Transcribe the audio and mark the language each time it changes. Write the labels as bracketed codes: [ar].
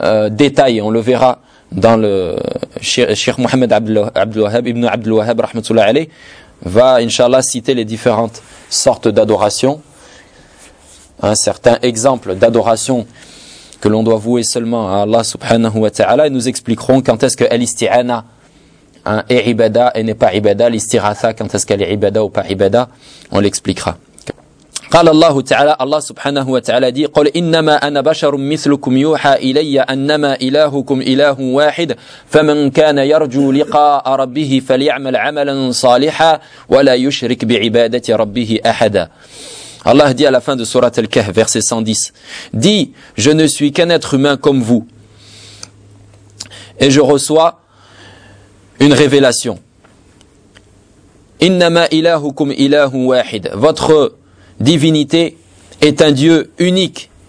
[fr] détail, on le verra dans le Cheikh Mohamed Abdel Wahhab, Ibn Abdel Wahhab, rahmatullah alayh, va, inshallah, citer les différentes sortes d'adoration. Un certain exemple d'adoration que l'on doit vouer seulement à Allah subhanahu wa ta'ala, et nous expliquerons quand est-ce que al-isti'ana est ibada et n'est pas ibada, l'istiratha, quand est-ce qu'elle est ibada ou pas ibada, on l'expliquera. [ar] قال الله تعالى الله سبحانه وتعالى دي قل إنما أنا بشر مثلكم يوحى إلي أنما إلهكم إله واحد فمن كان يرجو لقاء ربه فليعمل عملا صالحا ولا يشرك بعبادة ربه أحدا. الله دي [fr] à la fin de sourate Al-Kahf, verset 110, dit: je ne suis qu'un être humain comme vous et je reçois une révélation. [ar] إنما إلهكم إله واحد, [fr] votre divinité est un Dieu unique.